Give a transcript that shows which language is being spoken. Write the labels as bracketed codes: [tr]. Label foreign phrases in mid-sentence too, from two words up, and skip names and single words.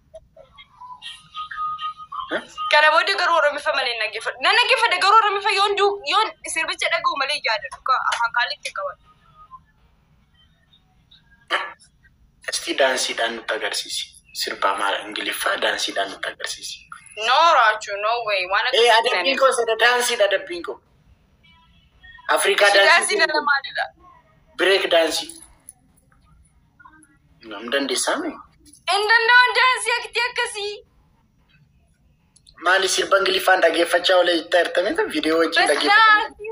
[om] Kana booda garuu Oromifa malee naggeeffadhu. Na naggeeffadhe garuu Oromifa yoon sirbicha dhaga'u malee yaadadhu. Afaan kaalitti qaban. Asti daansiidhaan nutti agarsiisi. Sirba maal Ingiliffaa daansiidhaan nutti agarsiisi. No raachu [en] no way. [om] Waan akka adabbiin koo sada daansiidha adabbiin koo. Afrikaa dansii dhala maalidha? Break daansii. Nam dandeessaame? Hin danda'an daansii aktii akkasii. Maali sirba Ingiliffaan dhaggeeffachaa oolee itti hirtamee viidiyoo wajjin dhaggeeffachaa.